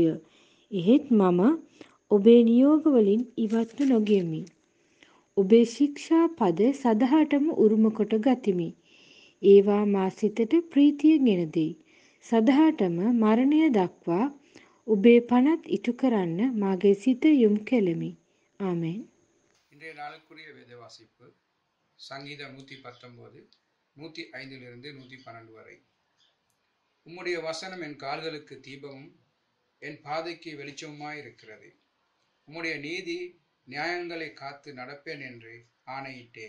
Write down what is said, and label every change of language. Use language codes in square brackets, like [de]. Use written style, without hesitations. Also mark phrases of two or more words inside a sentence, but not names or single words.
[si] එහෙත් මම ඔබේ නියෝගවලින් ඉවත්ව නොගෙමි. ඔබේ ශික්ෂා පද සදහටම උරුම කොට ගතිමි. ඒවා මා සිතට ප්‍රීතිය ගෙන දෙයි. සදහටම මරණය දක්වා ඔබේ පනත් ඉටු කරන්න මාගේ සිත යොමු කෙලෙමි. [ta] ஆமென். இன்றைய நாளுக்குரிய வேத வாசிப்பு சங்கீதம் 119 105 112 வரை. உம்முடைய வசனம் என் கால்களுக்கு தீபமும் என் பாதைக்கு வெளிச்சமுமாயிருக்கிறது. உம்முடைய நீதி நியாயங்களை காத்து நடப்பேன் என்று ஆணையிட்டேன்.